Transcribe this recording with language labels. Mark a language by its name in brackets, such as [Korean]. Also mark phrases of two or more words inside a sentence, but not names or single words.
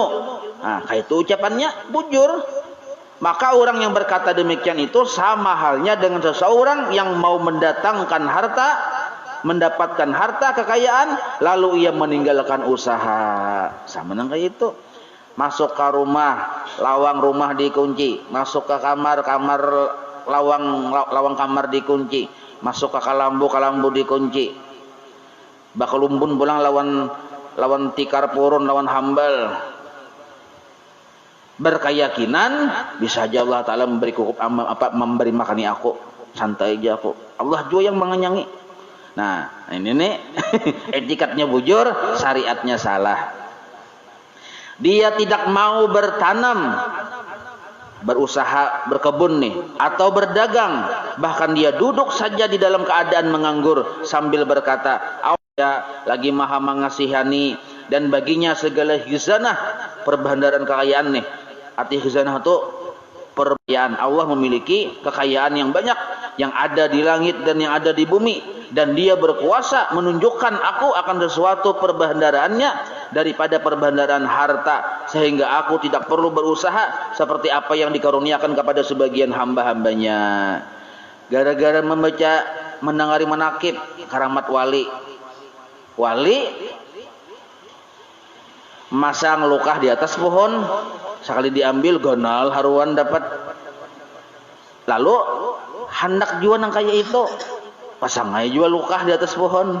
[Indonesian] Nah, kayak itu ucapannya bujur. Maka orang yang berkata demikian itu sama halnya dengan seseorang yang mau mendatangkan harta, mendapatkan harta kekayaan, lalu ia meninggalkan usaha. Sama dengan kayak itu. Masuk ke rumah, lawang rumah dikunci. Masuk ke kamar, lawang kamar dikunci. Masuk ke kalambu dikunci. [Banjar] Bakalumbun pulang lawan tikar purun, lawan hambal. [Indonesian] Berkeyakinan bisa aja Allah Ta'ala memberi makani aku. Santai aja aku. Allah juga yang mengenyangi. Nah, ini nih etikatnya bujur, syariatnya salah. Dia tidak mau bertanam, berusaha berkebun nih, atau berdagang. Bahkan dia duduk saja di dalam keadaan menganggur sambil berkata, Allah lagi maha mengasihani dan baginya segala khizanah, perbendaharaan kekayaan nih. Arti khizanah itu perkayaan. Allah memiliki kekayaan yang banyak, yang ada di langit dan yang ada di bumi. Dan dia berkuasa menunjukkan aku akan sesuatu perbendaharaannya daripada perbendaharaan harta, sehingga aku tidak perlu berusaha seperti apa yang dikaruniakan kepada sebagian hamba-hambanya. Gara-gara mendengari manakib karamat wali masang lukah di atas pohon, sekali diambil gonal haruan dapat. Lalu hendak jual yang kayak itu, pasang aja jual lukah di atas pohon.